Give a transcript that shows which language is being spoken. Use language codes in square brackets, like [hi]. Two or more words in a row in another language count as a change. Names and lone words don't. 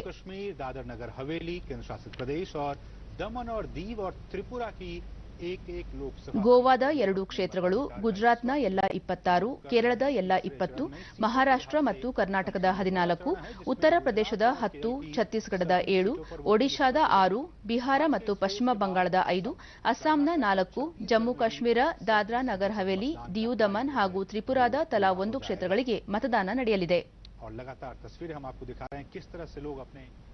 [hi] कश्मीर, दादर नगर हवेली, केंद्र शासित प्रदेश और दमन और दीव और त्रिपुरा की एक लोकसभा. [kn] ಗೋವಾದ 2 ಕ್ಷೇತ್ರಗಳು, ಗುಜರಾತ್ನ ಎಲ್ಲ 26, ಕೇರಳದ ಎಲ್ಲ 20, ಮಹಾರಾಷ್ಟ್ರ ಮತ್ತು ಕರ್ನಾಟಕದ 14, ಉತ್ತರ ಪ್ರದೇಶದ 10, ಛತ್ತೀಸ್ಗಢದ 7, ಒಡಿಶಾದ 6, ಬಿಹಾರ ಮತ್ತು ಪಶ್ಚಿಮ ಬಂಗಾಳದ 5, ಅಸ್ಸಾಂನ 4, ಜಮ್ಮು ಕಾಶ್ಮೀರ, ದಾದ್ರಾ ನಗರ್ ಹವೇಲಿ, ದಿಯು ದಮನ್ ಹಾಗೂ ತ್ರಿಪುರಾದ ತಲಾ 1 ಕ್ಷೇತ್ರಗಳಿಗೆ ಮತದಾನ ನಡೆಯಲಿದೆ. [hi] और लगातार तस्वीरें हम आपको दिखा रहे हैं किस तरह से लोग अपने